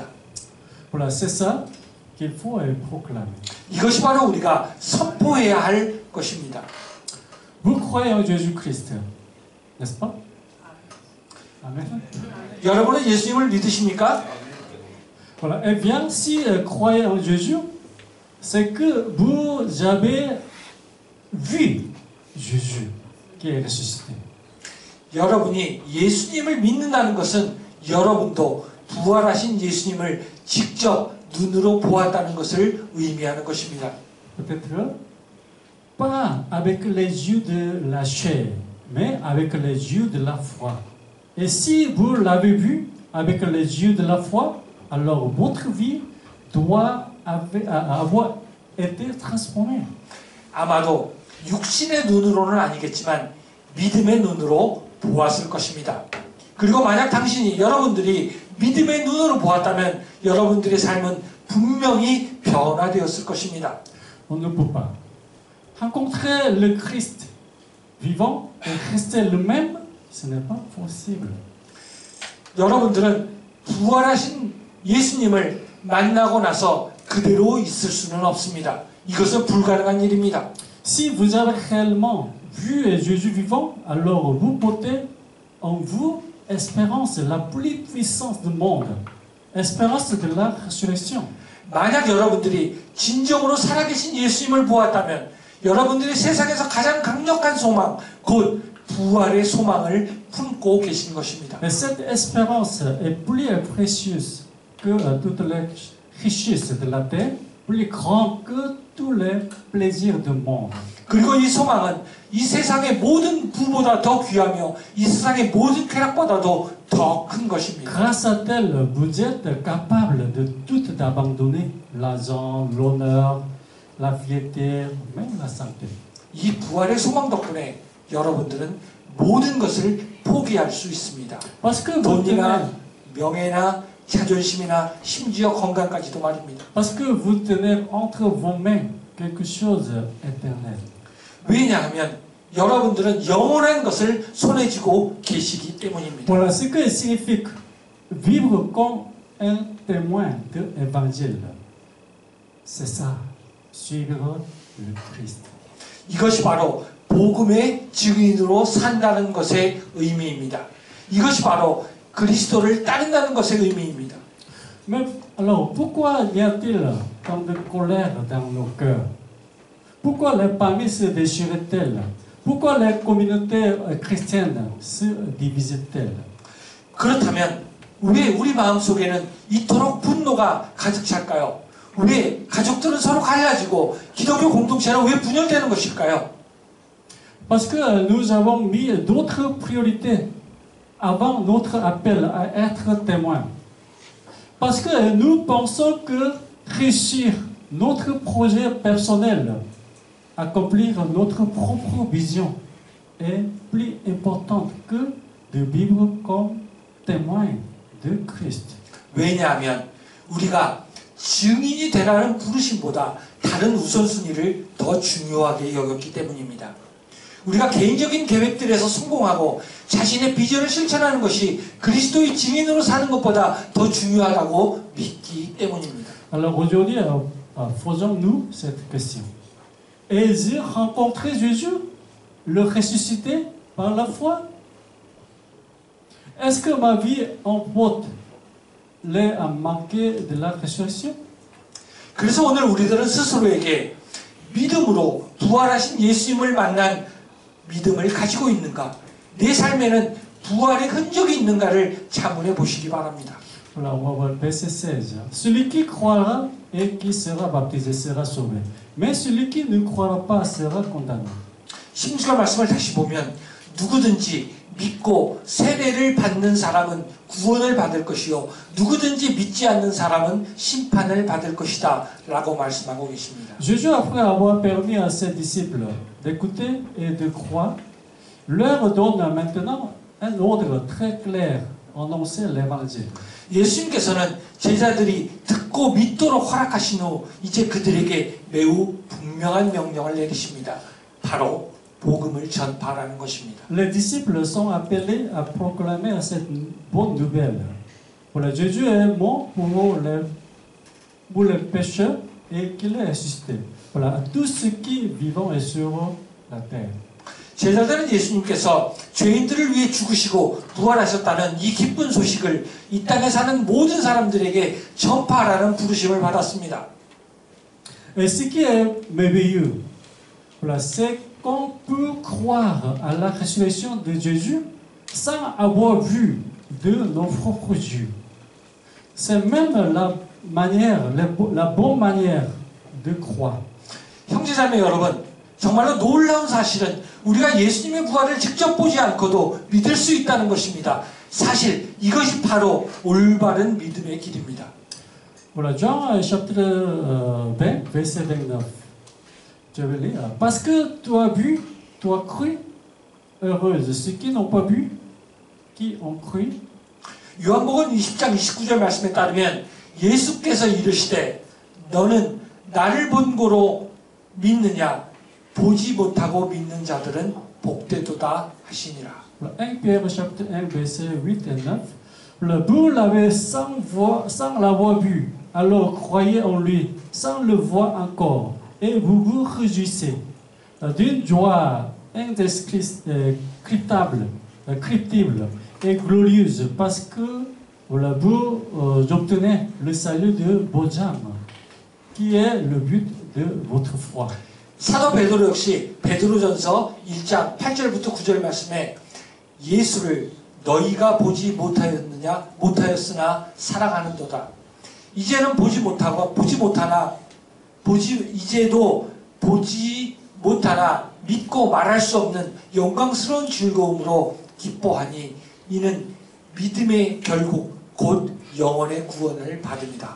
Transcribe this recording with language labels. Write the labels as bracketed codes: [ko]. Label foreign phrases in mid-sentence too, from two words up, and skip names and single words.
[fr] Voilà, c'est ça qu'il faut proclamer. [ko] 이것이 바로 우리가 선포해야 할 것입니다. [fr] Vous croyez en Jésus-Christ, n'est-ce pas? Amen. [ko] 여러분은 예수님을 믿으십니까? [fr] Voilà. Eh bien, si croyez en Jésus, c'est que vous avez vu Jésus qui est ressuscité. [ko] 여러분이 예수님을 믿는다는 것은 여러분도 부활하신 예수님을 직접 눈으로 보았다는 것을 의미하는 것입니다. [fr] Peut-être pas avec les yeux de la chair, mais avec les yeux de la foi. Et si vous l'avez vu avec les yeux de la foi, alors votre vie doit avoir été transformée. [ko] 아마도 육신의 눈으로는 아니겠지만 믿음의 눈으로 보았을 것입니다. 그리고 만약 여러분들이 믿음의 눈으로 보았다면 여러분들의 삶은 분명히 변화되었을 것입니다. [fr] On ne peut pas rencontrer le Christ vivant et rester le même, ce n'est pas possible. [ko] 여러분들은 부활하신 예수님을 만나고 나서 그대로 있을 수는 없습니다. 이것은 불가능한 일입니다. [fr] Si vous avez réellement vu Jésus vivant, alors vous portez en vous espérance la plus puissante du monde, espérance de la résurrection. [ko] 만약 여러분들이 진정으로 살아계신 예수님을 보았다면 여러분들이 세상에서 가장 강력한 소망, 곧 부활의 소망을 품고 계신 것입니다. [fr] Et cette espérance est plus précieuse que toutes les richesses de la terre, plus grande que tous les plaisirs du monde. [ko] 그리고 이 소망은 이 세상의 모든 부보다 더 귀하며 이 세상의 모든 쾌락보다도 더 큰 것입니다. [fr] Grâce à tel, vous êtes capable de tout abandonner, l'argent, l'honneur, la piété, même la santé. [ko] 이 부활의 소망 덕분에 여러분들은 모든 것을 포기할 수 있습니다. [fr] Parce que vous [ko] 돈이나 [fr] tenez, [ko] 명예나 자존심이나 심지어 건강까지도 말입니다. [fr] parce que vous tenez entre vos mains quelque chose d'éternel. [ko] 왜냐하면 여러분들은 영원한 것을 손에 쥐고 계시기 때문입니다. [fr] Voilà ce que signifie vivre comme un témoin de l'évangile. C'est ça, suivre le Christ. [ko] 이것이 바로 복음의 증인으로 산다는 것의 의미입니다. 이것이 바로 그리스도를 따른다는 것의 의미입니다. [fr] Mais alors, pourquoi y a-t-il tant de colère dans nos cœurs? Pourquoi les familles se déchirent-elles? Pourquoi les communautés chrétiennes se divisent-elles? [ko] 그렇다면 왜 우리 마음속에는 이토록 분노가 가득 찰까요? 왜 가족들은 서로 갈라지고 기독교 공동체는 왜 분열되는 것일까요? [fr] Parce que nous avons mis d'autres priorités avant notre appel à être témoin. Parce que nous pensons que réussir notre projet personnel, accomplir notre propre vision est plus importante que de vivre comme témoin de Christ. [ko] 왜냐하면 우리가 증인이 되라는 부르심보다 다른 우선순위를 더 중요하게 여겼기 때문입니다. 우리가 개인적인 계획들에서 성공하고 자신의 비전을 실천하는 것이 그리스도의 증인으로 사는 것보다 더 중요하다고 믿기 때문입니다. [fr] Alors aujourd'hui, faisons-nous cette question. Ai-je rencontré Jésus, le ressuscité par la foi? Est-ce que ma vie emporte les manquer de la résurrection? [ko] 그래서 오늘 우리들은 스스로에게 믿음으로 부활하신 예수님을 만난 믿음을 가지고 있는가? 내 삶에는 부활의 흔적이 있는가를 자문해 보시기 바랍니다. [fr] Voilà, on va voir le verset 16. Celui qui croira et qui sera baptisé sera sauvé. Mais celui qui ne croira pas sera condamné. [ko] 16절 말씀을 다시 보면 누구든지 믿고 세례를 받는 사람은 구원을 받을 것이요 누구든지 믿지 않는 사람은 심판을 받을 것이다 라고 말씀하고 계십니다. [fr] Jésus, après avoir permis à ses disciples d'écouter et de croire, leur donne maintenant un ordre très clair, annoncer l'évangile. [ko] 예수님께서는 제자들이 듣고 믿도록 허락하신 후 이제 그들에게 매우 분명한 명령을 내리십니다. 바로 복음을 전파하라는 것입니다. [fr] Les disciples sont appelés à proclamer cette bonne nouvelle. Voilà, Jésus est mort pour les pécheurs et qu'il est ressuscité. Voilà, à tous ceux qui vivent et sur la terre. [ko] 제자들은 예수님께서 죄인들을 위해 죽으시고 부활하셨다는 이 기쁜 소식을 이 땅에 사는 모든 사람들에게 전파하라는 부르심을 받았습니다. [fr] Et ce qui est merveilleux, voilà, c'est qu'on peut croire à la résurrection de Jésus sans avoir vu de nos propres yeux. C'est même la bonne manière de croire. [ko] 형제자매 여러분, 정말로 놀라운 사실은 우리가 예수님의 부활을 직접 보지 않고도 믿을 수 있다는 것입니다. 사실 이것이 바로 올바른 믿음의 길입니다. [fr] Voilà, Jean chapitre 20, verset 29. Je vais lire. Parce que tu as vu, tu as cru, heureuse ceux qui n'ont pas vu, qui ont cru. [ko] 요한복음 20장 29절 말씀에 따르면 예수께서 이르시되 너는 나를 본 거로 믿느냐 보지 못하고 믿는 자들은 복되도다 하시니라. [fr] 1 Pierre chapitre 1 verset 8 et 9. Vous l'avez sans l'avoir vu, alors croyez en lui, sans le voir encore, et vous vous réjouissez d'une joie indescriptible et glorieuse, parce que voilà, vous obtenez le salut de vos âmes, qui est le but de votre foi. [ko] 사도 베드로 역시 베드로전서 1장 8절부터 9절 말씀에 예수를 너희가 보지 못하였으나 사랑하는도다. 이제는 이제도 보지 못하나 믿고 말할 수 없는 영광스러운 즐거움으로 기뻐하니 이는 믿음의 결국 곧 영원의 구원을 받습니다.